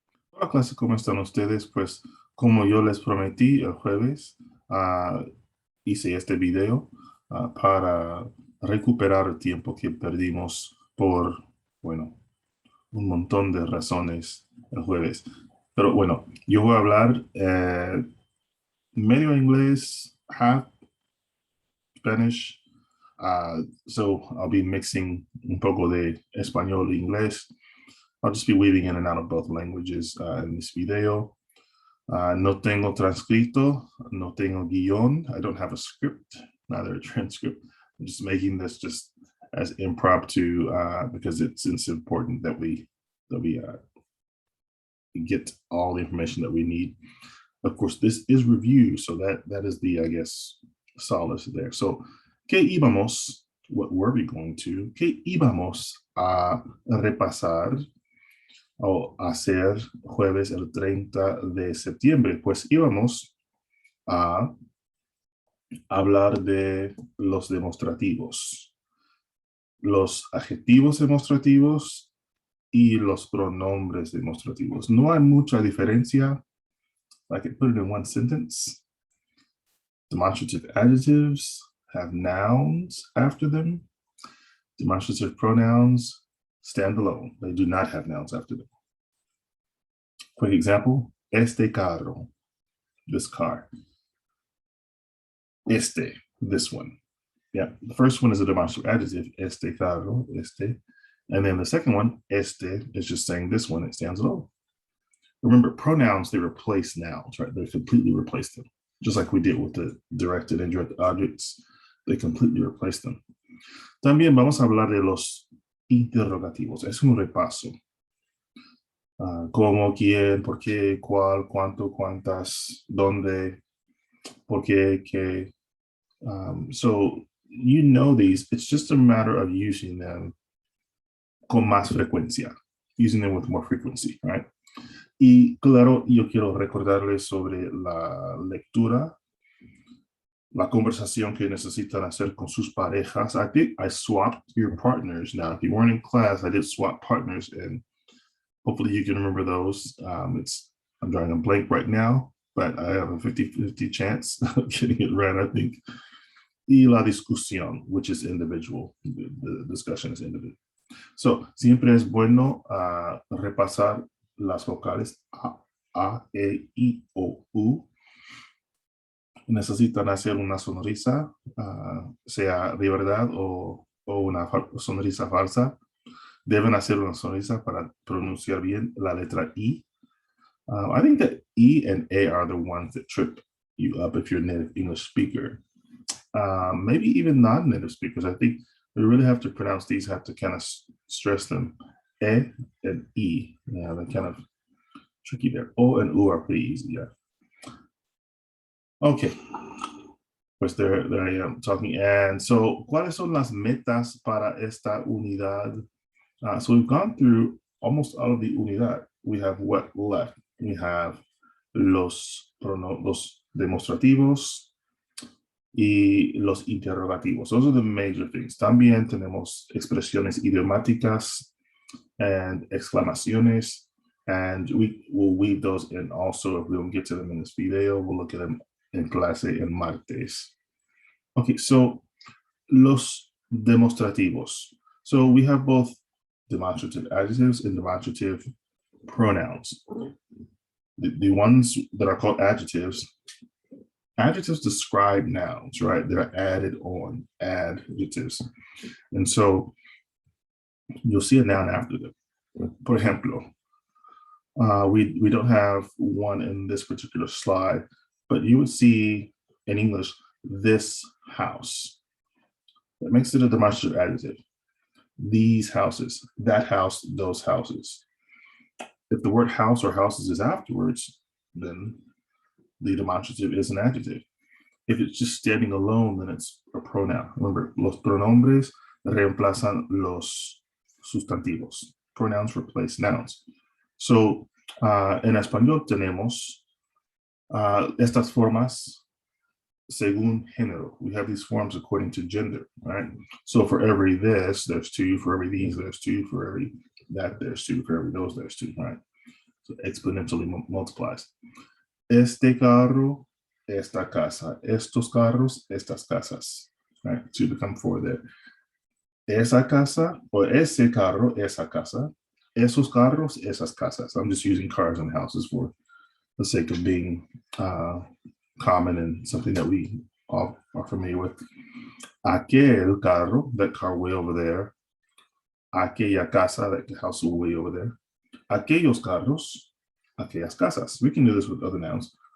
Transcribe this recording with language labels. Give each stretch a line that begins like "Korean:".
Spanish: Hola clase, ¿cómo están ustedes? Pues como yo les prometí el jueves, ah, hice este video para recuperar el tiempo que perdimos por, bueno, un montón de razones el jueves. Pero bueno, yo voy a hablar medio inglés,
English: half Spanish. So I'll be mixing
Spanish: un poco de español
English: e inglés. I'll just be weaving in and out of both languages in this video.
Spanish: No tengo transcrito, no tengo guión.
English: I don't have a script, neither a transcript. I'm just making this just as impromptu because it's important that we get all the information that we need. Of course, this is review, so that is the, I guess, solace there. So,
Spanish: ¿qué íbamos?
English: What were we going to?
Spanish: ¿Qué íbamos a repasar o hacer jueves el 30 de septiembre? Pues íbamos a hablar de los demostrativos, los adjetivos demostrativos y los pronombres demostrativos. No hay mucha diferencia.
English: I can put it in one sentence. Demonstrative adjectives have nouns after them. Demonstrative pronouns stand alone. They do not have nouns after them. Quick example, este carro, this car. Este, this one. Yeah, the first one is a demonstrative adjective, este carro, este. And then the second one, este, is just saying this one, it stands alone. Remember, pronouns, they replace nouns, right? They completely replace them. Just like we did with the directed and indirect objects, they completely replace them.
Spanish: También vamos a hablar de los interrogativos. Es un repaso. Cómo, quién, por qué, cuál, cuánto, cuántas, dónde, por qué, qué.
English: So you know these. It's just a matter of using them
Spanish: con más frecuencia,
English: using them with more frequency, right?
Spanish: Y claro, yo quiero recordarles sobre la lectura, la conversación que necesitan hacer con sus parejas.
English: I think I swapped your partners. Now, if you weren't in class, I did swap partners, and hopefully you can remember those. I'm drawing a blank right now, but I have a 50-50 chance of getting it right, I think.
Spanish: Y la discusión,
English: which is individual. The discussion is individual.
Spanish: So, siempre es bueno repasar las vocales A, E, I, O, U. Necesitan hacer una sonrisa, sea de verdad o una sonrisa falsa. Deben hacer una sonrisa para pronunciar bien la letra I.
English: I think that E and A are the ones that trip you up if you're a native English speaker. Maybe even non-native speakers. I think we really have to pronounce these, have to kind of stress them. E and E. Yeah, they're kind of tricky there. O and U are pretty easy, yeah. Okay. Pues there I am talking.
Spanish: And so, ¿cuáles son las metas para esta unidad?
English: So we've gone through almost all of the unidad. We have what left? We have
Spanish: los demostrativos y los interrogativos.
English: Those are the major things.
Spanish: También tenemos expresiones idiomáticas
English: and exclamaciones, and we will weave those in also. If we don't get to them in this video, we'll look at them
Spanish: en clase en martes.
English: Okay, so los demostrativos. So we have both demonstrative adjectives and demonstrative pronouns. The ones that are called adjectives describe nouns, right? They're added on, adjectives. And so you'll see a noun after them. For ejemplo, we don't have one in this particular slide, but you would see in English, this house. That makes it a demonstrative adjective. These houses, that house, those houses. If the word house or houses is afterwards, then the demonstrative is an adjective. If it's just standing alone, then it's a pronoun.
Spanish: Remember, los pronombres reemplazan los sustantivos.
English: Pronouns replace nouns.
Spanish: So, en español tenemos estas formas según género.
English: We have these forms according to gender, right? So for every this, there's two. For every these, there's two. For every that, there's two. For every those, there's two, right? So exponentially multiplies.
Spanish: Este carro, esta casa. Estos carros, estas casas.
English: Right? To become four there.
Spanish: Esa casa or ese carro, esa casa. Esos carros, esas casas.
English: I'm just using cars and houses for the sake of being common and something that we all are familiar with.
Spanish: Aquel carro,
English: that car way over there.
Spanish: Aquella casa,
English: that house way over there.
Spanish: Aquellos carros, aquellas casas.
English: We can do this with other nouns.